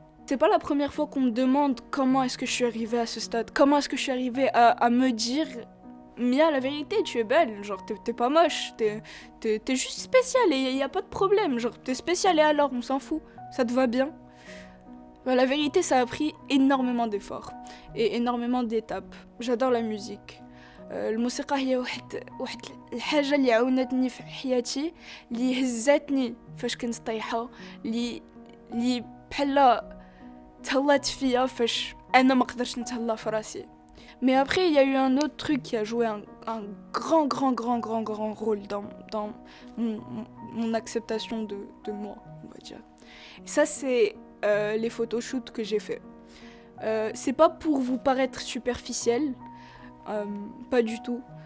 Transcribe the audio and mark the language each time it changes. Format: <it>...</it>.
<fr>C'est pas la première fois qu'on me demande comment est-ce que je suis arrivée à ce stade, comment est-ce que je suis arrivée à me dire Mia, la vérité, tu es belle, genre t'es pas moche, t'es juste spéciale et y a pas de problème, genre t'es spéciale et alors on s'en fout, ça te va bien. La vérité, ça a pris énormément d'efforts et énormément d'étapes. J'adore la musique.</fr> <ar>الموسيقى هي واحد الحاجه اللي عاونتني في حياتي اللي هزاتني فاش كنت طايحه اللي بحال تهلات فيا فاش انا ما قدرتش نتهلا في راسي.</ar> <fr>Mais après, il y a eu un autre truc qui a joué un grand rôle dans mon acceptation de moi, on va dire. Et ça, c'est les photoshoots que j'ai fait. C'est pas pour vous paraître superficiel, pas du tout.</fr>